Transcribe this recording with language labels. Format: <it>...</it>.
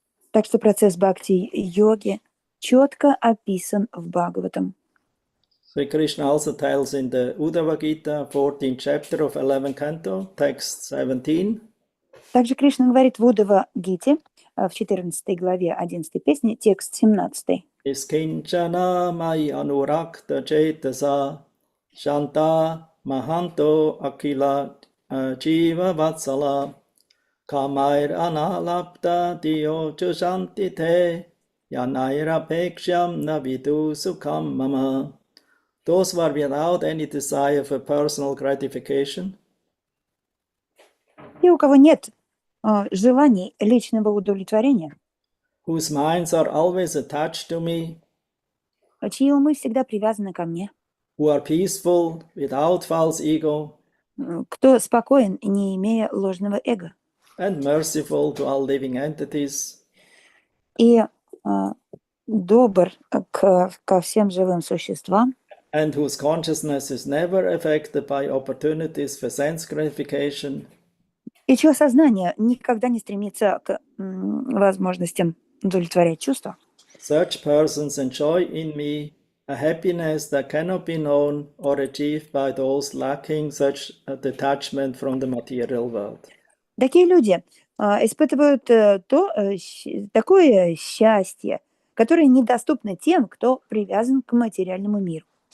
<ru>Так что процесс бхакти-йоги четко описан в Бхагаватам.</ru> <en>Sri Krishna also tells in the Uddhava Gita, 14th chapter of 11th canto, text 17.</en> <ru>Также Кришна говорит в Уддава-гите, в 14 главе 11 песни, текст 17.</ru> <sa>Iskinchana mai anurakta cetasa shanta mahanto akila jiva vatsala kamair analapta diyo chushanti te yanaira peksham navidu sukham mama.</sa> <en>Those who are without any desire for personal gratification,</en> <ru>И у кого нет желаний личного удовлетворения,</ru> <en>whose minds are always attached to me,</en> <ru>чьи умы всегда привязаны ко мне,</ru> <en>who are peaceful without false ego,</en> <ru>кто спокоен, не имея ложного эго,</ru> <en>and merciful to all living entities,</en> <ru>и добр ко всем живым существам,</ru> <en>and whose consciousness is never affected by opportunities for sense gratification,</en> <ru>и чье сознание никогда не стремится к возможностям удовлетворять чувства.</ru> <en>such persons enjoy in me a happiness that cannot be known or achieved by those lacking such a detachment from the material world.</en> <ru>Такие люди испытывают такое счастье, которое недоступно тем, кто привязан к материальному миру.</ru>